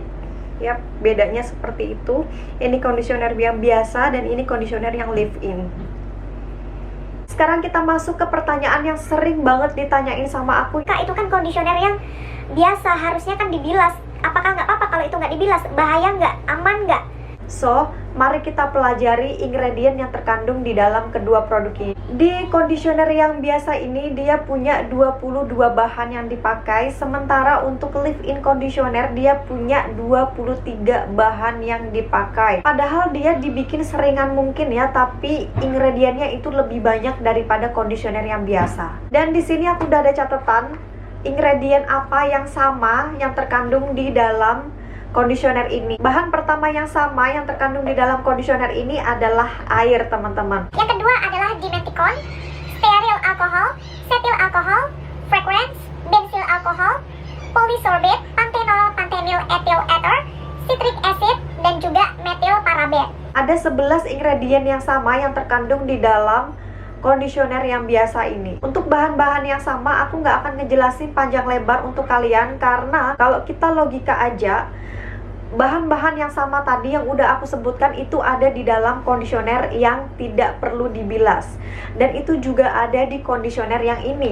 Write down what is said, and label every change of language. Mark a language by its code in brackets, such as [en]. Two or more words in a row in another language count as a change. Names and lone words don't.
[id] Yap, bedanya seperti itu. Ini conditioner yang biasa dan ini conditioner yang leave-in. Sekarang kita masuk ke pertanyaan yang sering banget ditanyain sama aku. Kak, itu kan conditioner yang biasa, harusnya kan dibilas. Apakah nggak apa-apa kalau itu nggak dibilas? Bahaya nggak? Aman nggak? So, mari kita pelajari ingredient yang terkandung di dalam kedua produk ini. Di conditioner yang biasa ini, dia punya 22 bahan yang dipakai. Sementara untuk [en] leave-in conditioner, [id] dia punya 23 bahan yang dipakai. Padahal dia dibikin seringan mungkin ya, tapi ingredientnya itu lebih banyak daripada conditioner yang biasa. Dan di sini aku udah ada catatan, ingredient apa yang sama yang terkandung di dalam conditioner ini. Bahan pertama yang sama yang terkandung di dalam conditioner ini adalah air, teman-teman. Yang kedua adalah [en] dimeticon, stearyl alcohol, cetyl alcohol, fragrance, benzyl alcohol, polysorbate, panthenol, panthenyl ethyl ether, citric acid, [id] dan juga [en] methyl paraben. [id] Ada 11 ingredient yang sama yang terkandung di dalam conditioner yang biasa ini. Untuk bahan-bahan yang sama, aku nggak akan ngejelasin panjang lebar untuk kalian, karena kalau kita logika aja, bahan-bahan yang sama tadi yang udah aku sebutkan itu ada di dalam conditioner yang tidak perlu dibilas, dan itu juga ada di conditioner yang ini.